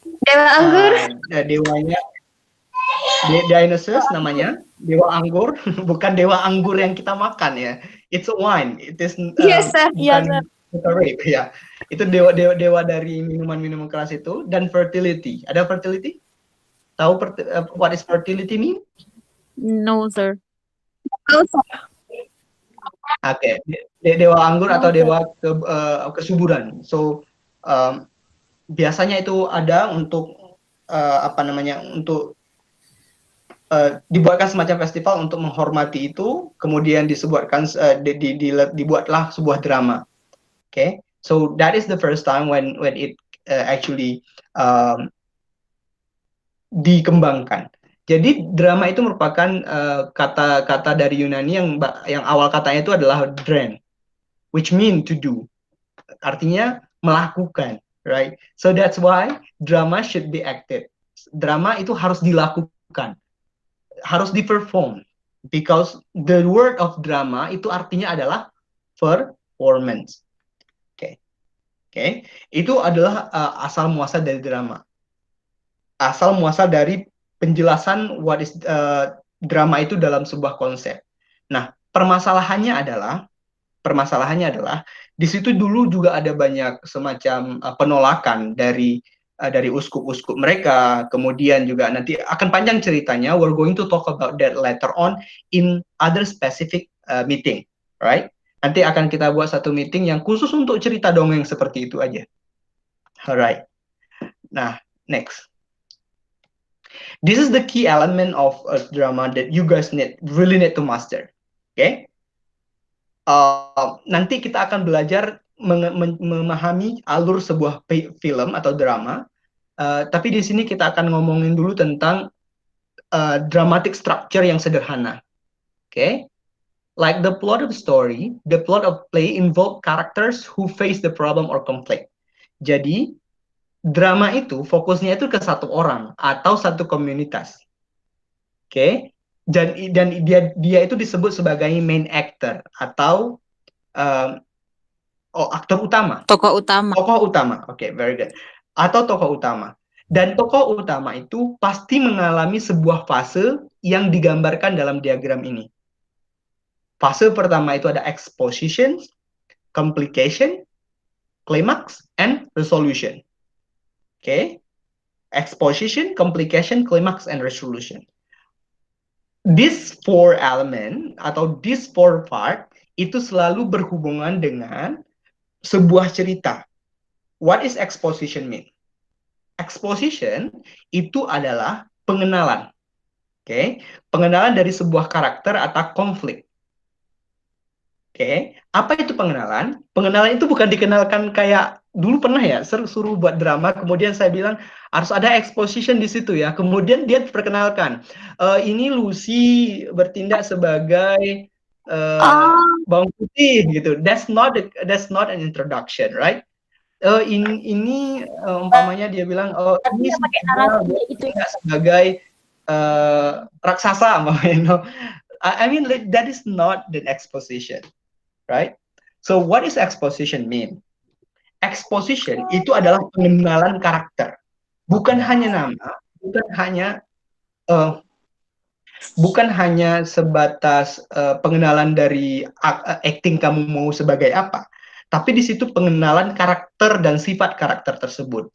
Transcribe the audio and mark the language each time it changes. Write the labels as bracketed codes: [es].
[id] Dewa anggur. Dewanya Dionysus namanya, dewa anggur, bukan dewa anggur yang kita makan ya. [en] It's a wine. It is Yes, sir. [id] bukan rape ya. Itu dewa dari minuman-minuman keras itu. Dan fertility. Ada fertility? Tahu [en] what is fertility mean? No, sir. [id] Oke, dewa anggur atau dewa kesuburan. So biasanya itu ada untuk untuk dibuatkan semacam festival untuk menghormati itu, kemudian dibuatlah sebuah drama. [en] Okay, so that is the first time when it actually [id] dikembangkan. Jadi drama itu merupakan kata dari Yunani yang awal katanya itu adalah dren, [en] which mean to do, [id] artinya melakukan, right? [en] So that's why drama should be acted. [id] Drama itu harus dilakukan, harus di-perform, [en] because the word of drama [id] itu artinya adalah performance. Oke. Itu adalah asal muasal dari drama. Asal muasal dari penjelasan [en] what is drama [id] itu dalam sebuah konsep. Nah, permasalahannya adalah di situ dulu juga ada banyak semacam penolakan dari uskup-uskup mereka. Kemudian juga nanti akan panjang ceritanya. [en] We're going to talk about that later on in other specific meeting, right? [id] Nanti akan kita buat satu meeting yang khusus untuk cerita dongeng seperti itu aja. [en] Alright. [id] Nah, [en] next. This is the key element of a drama that you guys really need to master. [id] Okay? Nanti kita akan belajar memahami alur sebuah film atau drama. Tapi di sini kita akan ngomongin dulu tentang dramatic structure yang sederhana. Okay? [en] Like the plot of story, the plot of play involve characters who face the problem or conflict. [id] Jadi, drama itu fokusnya itu ke satu orang atau satu komunitas. Oke? Dan dia itu disebut sebagai main actor atau aktor utama. Tokoh utama. Tokoh utama. Oke, [en] very good. [id] Atau tokoh utama. Dan tokoh utama itu pasti mengalami sebuah fase yang digambarkan dalam diagram ini. Fase pertama itu ada [en] exposition, complication, climax, and resolution. Okay? Exposition, complication, climax, and resolution. These four element [id] atau [en] these four part [id] itu selalu berhubungan dengan sebuah cerita. [en] What is exposition mean? [id] Exposition itu adalah pengenalan. Okay? Pengenalan dari sebuah karakter atau konflik. Oke, apa itu pengenalan? Pengenalan itu bukan dikenalkan kayak dulu pernah ya, suruh buat drama, kemudian saya bilang harus ada exposition di situ ya. Kemudian dia diperkenalkan, ini Lucy bertindak sebagai bawang putih gitu. [en] That's not an introduction, right? [id] Ini umpamanya dia bilang, ini bertindak sebagai raksasa, umpamanya. [en] I mean, that is not the exposition. Right? So what is exposition mean? [id] Exposition itu adalah pengenalan karakter, bukan hanya nama, bukan hanya sebatas pengenalan dari acting kamu mau sebagai apa, tapi di situ pengenalan karakter dan sifat karakter tersebut.